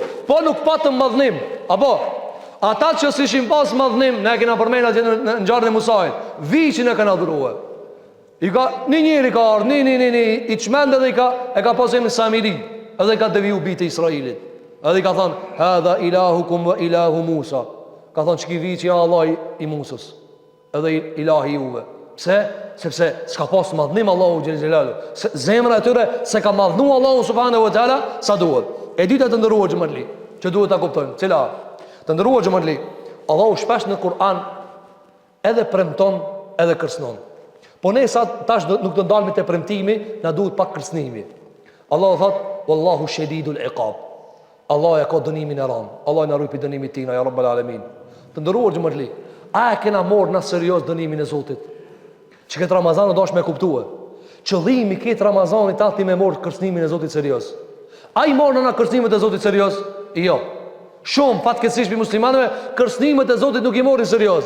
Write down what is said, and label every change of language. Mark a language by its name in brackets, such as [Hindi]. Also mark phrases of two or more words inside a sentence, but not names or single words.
[Albanian] Po nuk patëm madhnim, apo ata që s'ishin pas madhnim, ne kena përmendë atje në ngjarjen e Musait, viçin e kanë adhuruar. I ka njëri ka ardhur, i çmend edhe e ka pasur me Samiri, edhe ka deviju bitë e Israilit. Edhe i ka thënë, [Arabic] "هذا إلهكم وإله موسى." [Albanian] Ka thënë çki viçi Allah i Musës, edhe ilahi juve. Pse? Sepse s'ka pas madhnim Allahu [Arabic] جل جلاله. [Albanian] Zemra e tyre se ka madhnu Allahu [Arabic] سبحانه وتعالى [Albanian] sa duhet. E dyta të ndëruar xhamatli, që duhet ta kuptojmë, cila të ndëruar xhamatli, Allahu shpesh në Kur'an edhe premton edhe kërcënon. Po ne sa tash nuk do ndalemi te premtimi, na duhet pak kërcënimi. Allahu thot, [Arabic] "والله شديد العقاب." [Albanian] Allah e ka dënimin e rënd. Allah na ruaj pi dënimit tina [Arabic] يا رب العالمين. [Albanian] Të ndëruar xhamatli, a e kena marrë na serioz dënimin e Zotit? Që këtë Ramazan do është me kuptue. Qëllimi këtë Ramazanit ati me morë kërcënimin e Zotit serios. A i morë në kërcënimet e Zotit serios? Jo. Shumë fatkeqësisht për muslimanëve kërcënimet e Zotit nuk i morin serios.